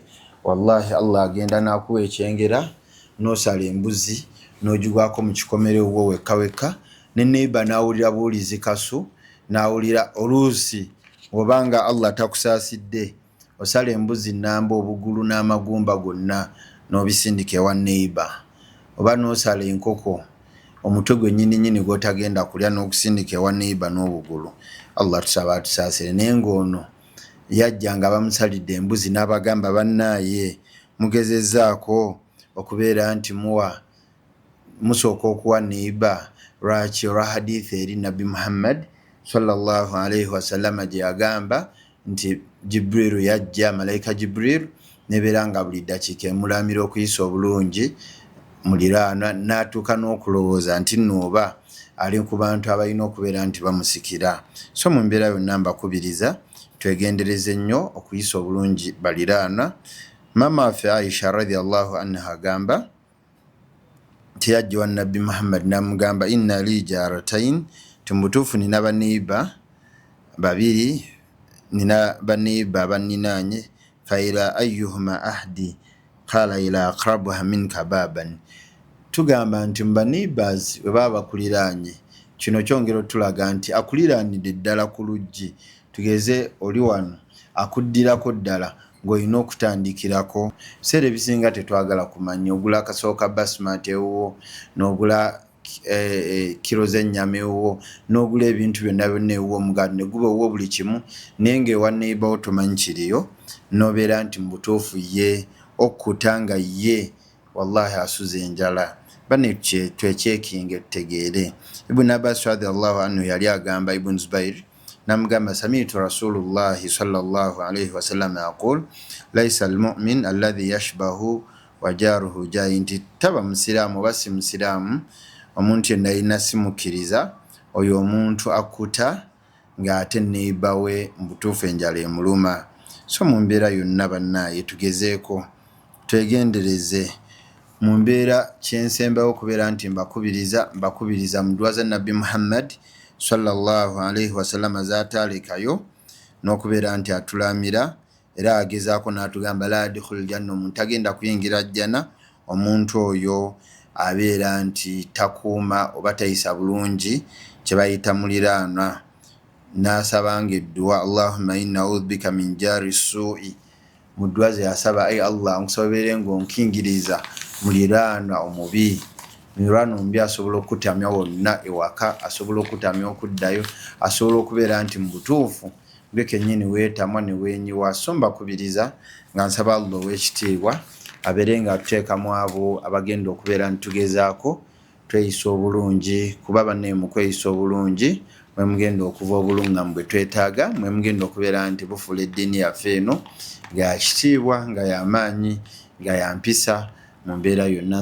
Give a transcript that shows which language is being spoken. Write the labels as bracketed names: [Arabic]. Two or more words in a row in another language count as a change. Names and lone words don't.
[Ganda] Wallahi Allah agenda n'akuwa ekyengera, n'osala embuzi n'ogigwako mu kikomere wo wekka wekka, ne neighbor n'awulira buulizi kasu, n'awulira oluusi obanga Allah takusaasidde, osala embuzi nnamba obugulu n'amagumba gonna n'obisindika ewa neighbor, oba n'osala enkoko omutwe gwe nnyini gw'otagenda kulya n'okusindika ewa neighbor n'obugulu. Allah tusaba atusaasire. Naye ng'ono yajja nga bamusalidde embuzi n'abagamba bannaaye mugezezzaako okubeera nti musooka okuwa neighbor lwaki olwa hadithi eri Nabbi Muhammad [Arabic] صلى الله عليه وسلم [Ganda] gye yagamba nti Jibrilu yajja, malaika Jibrilu nebeera nga buli dakiika emulamira okuyisa obulungi muliraanwa, n'atuuka n'okulowooza nti nooba ali ku bantu abalina okubeera nti bamusikira. So mu mbeera yonna mbakubiriza twegendereze nnyo okuyisa obulungi baliraanwa. Maama waffe Aisha [Arabic] رضي الله عنها [Ganda] agamba nti yajja wa Nabbi Muhammad n'amugamba [Arabic] إن لي جارتين, [Ganda] timubutuufu nina baneiba babiri, nina baneiba abaninaanye, [Arabic] فإلى أيهما أهدي قال إلى أقربهما منك بابا. [Ganda] Tugamba nti mu baneighbors bwe baba bakuliraanye, kino kyongera tulaga nti akuliraanidde ddala ku luggi, tugeze oli wano akuddirako ddala ng'olina okutandikirako. Biseera ebisinga tetwagala kumanya, ogula akasooka basmati ewuwo, n'ogula kilo z'ennyama ewuwo, n'ogula ebintu byonna byonna ewuwo, omugaati ne guba ewuwo buli kimu, naye ng'ewa neighbor wo tomanyi kiriyo, n'obeera nti mu butuufu ye okkuta nga ye wallahi asuze enjala. Bane twechekinge tutegeere. [Arabic] Ibn Abbas رضي الله عنه [Ganda] yali agamba [Arabic] Ibn Zubair namugamba سمعت رسول الله صلى الله عليه وسلم يقول ليس المؤمن الذي يشبع وجاره جائع, [Ganda] nti taba musiraamu oba si musiraamu omuntu yenna alina simukkiriza oyo omuntu akkuta ng'ate neighbor we mu butuufu enjala emuluma. So mu mbeera yonna bannaaye tugezeeko twegendereze. Mu mbeera kyensembawo okubeera nti mbakubiriza mu ddwa za Nabbi Muhammad [Arabic] صلى الله عليه وسلم [Ganda] z'ataalekayo, n'okubeera nti atulamira era agezaako n'atugamba [Arabic] لا يدخل الجنة, [Ganda] omuntu agenda kuyingira jjana omuntu oyo abeera nti takuuma oba tayisa bulungi kye bayita muliraanwa. N'asabanga eddua [Arabic] اللهم إني أعوذ بك من جار السوء, [Ganda] mu ddwa ze yasaba ay Allah nkusobere ng'onkingiriza muliraanwa omubi. Muliraanwa omubi asobola okutamya wonna ewaka, asobola okutamya okuddayo, asobola okubeera nti mu butuufu gwe kennyini weetamwa ne weenyiwa. So mbakubiriza nga nsaba Allah ow'ekitiibwa abeere nga atuteekamu abo abagenda okubeera nitugezaako tweyisa obulungi, kuba banne mu kweyisa obulungi mwe mugenda okuva obulungamu bwe twetaaga, mwe mugenda okubeera nti bufuula eddiini yaffe eno nga yakitiibwa, nga yamaanyi, nga yampisa mu mbeera yonna.